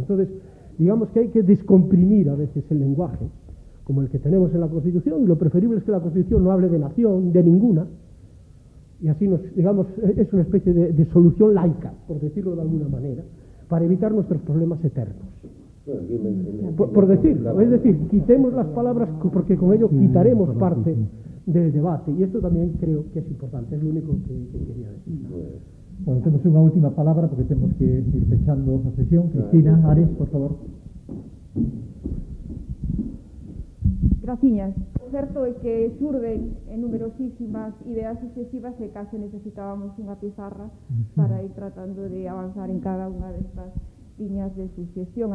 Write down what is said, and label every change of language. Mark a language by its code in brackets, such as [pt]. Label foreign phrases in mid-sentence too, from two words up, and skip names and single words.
[es] Entonces, digamos que hay que descomprimir a veces el lenguaje, como el que tenemos en la Constitución, y lo preferible es que la Constitución no hable de nación, de ninguna, y así digamos, es una especie de solución laica, por decirlo de alguna manera, para evitar nuestros problemas eternos. Por decirlo, es decir, quitemos las palabras, porque con ello quitaremos parte del debate, y esto también creo que es importante, es lo único que quería decir. Bueno, [gl] temos unha última palabra porque temos que ir pechando a sesión. Cristina Ares, por favor. Graciñas. O certo é que xurden en numerosísimas ideas sucesivas e case necesitábamos unha pizarra para ir tratando de avanzar en cada unha destas liñas de sucesión.